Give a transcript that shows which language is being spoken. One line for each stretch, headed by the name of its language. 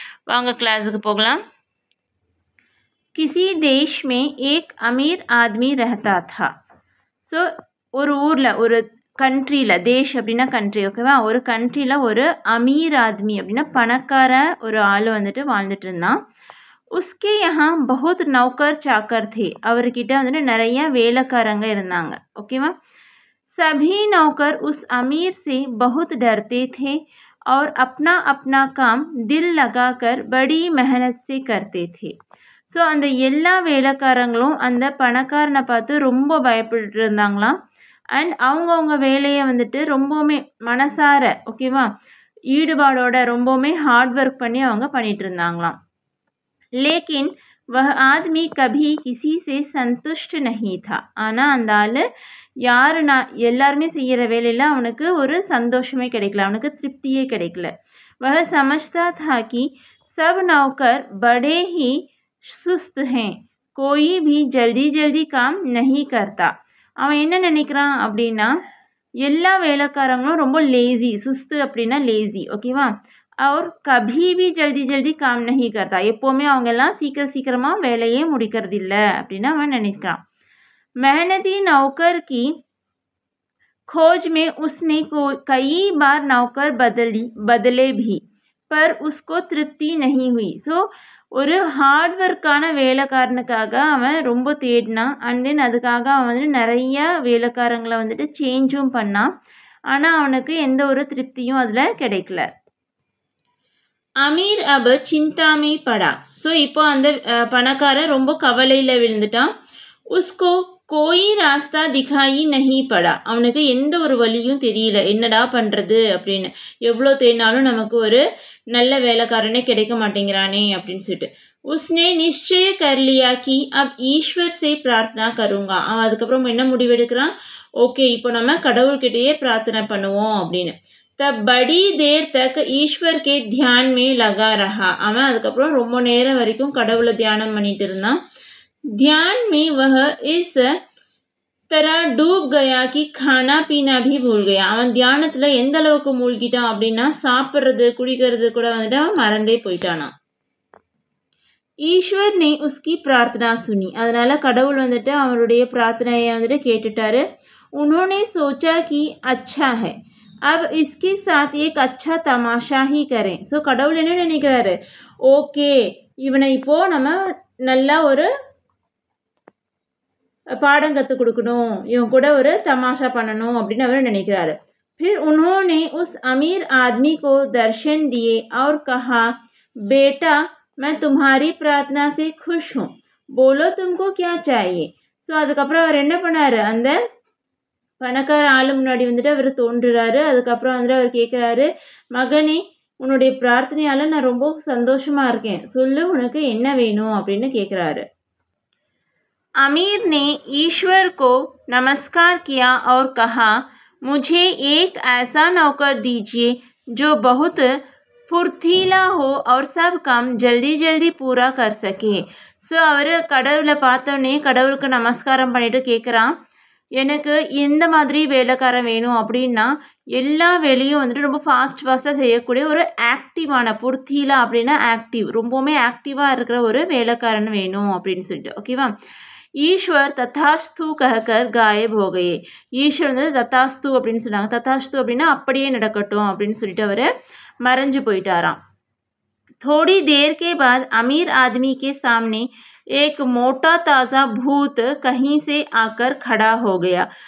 Tamil: வாங்க கிளாஸுக்கு போகலாம்.
Hindi: கிசி தேஷ் மே ஏக் அமீர் ஆத்மி ரஹதா தா.
Tamil: ஸோ ஒரு ஊரில், ஒரு கண்ட்ரியில், தேஷ் அப்படின்னா கண்ட்ரி, ஓகேவா? ஒரு கண்ட்ரியில் ஒரு அமீர் ஆத்மி அப்படின்னா பணக்கார ஒரு ஆள் வந்துட்டு வாழ்ந்துட்டு இருந்தான்.
Hindi: उसके यहाँ बहुत नौकर चाकर थे.
Tamil: அவர்கிட்ட வந்துட்டு நிறைய வேலைக்காரங்க இருந்தாங்க. ஓகேவா?
Hindi: सभी नौकर उस अमीर से बहुत डरते थे और अपना अपना काम दिल लगाकर बड़ी मेहनत से करते थे.
Tamil: ஸோ அந்த எல்லா வேலைக்காரங்களும் அந்த பணக்காரனை பார்த்து ரொம்ப பயப்பட்டு இருந்தாங்களாம். அண்ட் அவங்கவுங்க வேலையை வந்துட்டு ரொம்பவுமே மனசார, ஓகேவா, ஈடுபாடோட ரொம்பவுமே ஹார்ட் ஒர்க் பண்ணி அவங்க பண்ணிட்டு இருந்தாங்களாம்.
Hindi: लेकिन वह आदमी कभी किसी से संतुष्ट नहीं था.
Tamil: ஆனால் அந்த ஆள் யாருன்னா எல்லாருமே செய்கிற வேலையில் அவனுக்கு ஒரு சந்தோஷமே கிடைக்கல, அவனுக்கு திருப்தியே கிடைக்கல.
Hindi: वह समझता था कि सब नौकर बड़े ही सुस्त हैं, कोई भी जल्दी जल्दी काम नहीं करता.
Tamil: அவன் என்ன நினைக்கிறான் அப்படின்னா, எல்லா வேலைக்காரங்களும் ரொம்ப லேசி, சுஸ்து அப்படின்னா லேசி, ஓகேவா?
Hindi: और कभी भी जल्दी जल्दी काम नहीं करता.
Tamil: எப்போவுமே அவங்க எல்லாம் சீக்கிரமாக வேலையே முடிக்கிறதில்ல அப்படின்னு அவன் நினைக்கிறான்.
Hindi: मेहनती नौकर की खोज में उसने कई बार नौकर बदले भी, पर उसको तृप्ति नहीं हुई.
Tamil: ஸோ ஒரு ஹார்ட் ஒர்க்கான வேலைக்காரனுக்காக அவன் ரொம்ப தேடினான். அண்ட் தென் அதுக்காக அவன் வந்துட்டு நிறைய வேலைக்காரங்களை வந்துட்டு சேஞ்சும் பண்ணான். ஆனால் அவனுக்கு எந்த ஒரு திருப்தியும் அதில் கிடைக்கல.
Hindi: அமீர் அப் சிந்தாமே படா.
Tamil: ஸோ இப்போ அந்த பணக்காரன் ரொம்ப கவலையில் விழுந்துட்டான்.
Hindi: உஸ்கோ கோயி ராஸ்தா திகாயி நஹி படா.
Tamil: அவனுக்கு எந்த ஒரு வழியும் தெரியல, என்னடா பண்ணுறது அப்படின்னு. எவ்வளோ தேடினாலும் நமக்கு ஒரு நல்ல வேலைக்காரனே கிடைக்க மாட்டேங்கிறானே அப்படின்னு சொல்லிட்டு
Hindi: உஸ்னே நிச்சய கர்லியா கி அப் ஈஸ்வர் சே பிரார்த்தனா கருங்கா.
Tamil: அவன் அதுக்கப்புறம் என்ன முடிவெடுக்கிறான், ஓகே இப்போ நம்ம கடவுள்கிட்டயே பிரார்த்தனை பண்ணுவோம் அப்படின்னு.
Hindi: तब बड़ी देर तक ईश्वर के ध्यान में लगा रहा.
Tamil: அவன் அதுக்கப்புறம் ரொம்ப நேரம் வரைக்கும் கடவுளை தியானம் பண்ணிட்டு இருந்தான்.
Hindi: ध्यान में वह इस तरह डूब गया कि खाना पीना भी भूल गया.
Tamil: அவன் தியானத்தில் எந்த அளவுக்கு மூழ்கிட்டான் அப்படின்னா, சாப்பிட்றது குடிக்கிறது கூட வந்துட்டு அவன் மறந்தே போயிட்டானா.
Hindi: ஈஸ்வர் ने उसकी प्रार्थना सुनी.
Tamil: அதனால கடவுள் வந்துட்டு அவருடைய பிரார்த்தனையை வந்துட்டு கேட்டுட்டாரு.
Hindi: उन्होंने सोचा कि अच्छा है, अब इसके साथ एक अच्छा तमाशा ही करें.
Tamil: ஸோ கடவுள் என்ன நினைக்கிறாரு, ஓகே இவனை இப்போது நம்ம நல்லா ஒரு பாடம் கற்றுக் கொடுக்கணும், இவன் கூட ஒரு தமாஷா பண்ணணும் அப்படின்னு அவர் நினைக்கிறாரு.
Hindi: फिर उन्होंने उस अमीर आदमी को दर्शन दिए और कहा, बेटा मैं तुम्हारी प्रार्थना से खुश हूँ, बोलो तुमको क्या चाहिए.
Tamil: ஸோ அதுக்கப்புறம் அவர் என்ன பண்ணார், அந்த பணக்கார ஆளு முன்னாடி வந்துட்டு அவர் தோன்றுறாரு. அதுக்கப்புறம் வந்துட்டு அவர் கேட்குறாரு, மகனே உன்னுடைய பிரார்த்தனையால் நான் ரொம்ப சந்தோஷமாக இருக்கேன், சொல்லு உனக்கு என்ன வேணும் அப்படின்னு கேட்குறாரு.
Hindi: अमीर ने ईश्वर को नमस्कार किया और कहा, मुझे एक ऐसा नौकर दीजिए जो बहुत फुर्तीला हो और सब काम जल्दी जल्दी पूरा कर सके.
Tamil: ஸோ அவர் கடவுளை பார்த்தோன்னே கடவுளுக்கு நமஸ்காரம் பண்ணிட்டு கேட்குறான், எனக்கு எந்த மாதிரி வேலைக்காரன் வேணும் அப்படின்னா, எல்லா வேலையும் வந்துட்டு ரொம்ப ஃபாஸ்ட்டாக செய்யக்கூடிய ஒரு ஆக்டிவான, புர்த்தீலா அப்படின்னா ஆக்டிவ், ரொம்பவுமே ஆக்டிவாக இருக்கிற ஒரு வேலைக்காரன் வேணும் அப்படின்னு சொல்லிட்டு, ஓகேவா?
Hindi: ஈஸ்வர் தத்தாஸ்து கஹக்கர் காயப் ஹோ கயே.
Tamil: ஈஸ்வர் வந்து தத்தாஸ்து அப்படின்னு சொன்னாங்க. தத்தாஸ்து அப்படின்னா அப்படியே நடக்கட்டும் அப்படின்னு சொல்லிட்டு அவர் மறைஞ்சு போயிட்டாராம்.
Hindi: थोड़ी देर के बाद अमीर आदमी के सामने एक मोटा ताज़ा भूत कहीं से आकर खड़ा हो गया.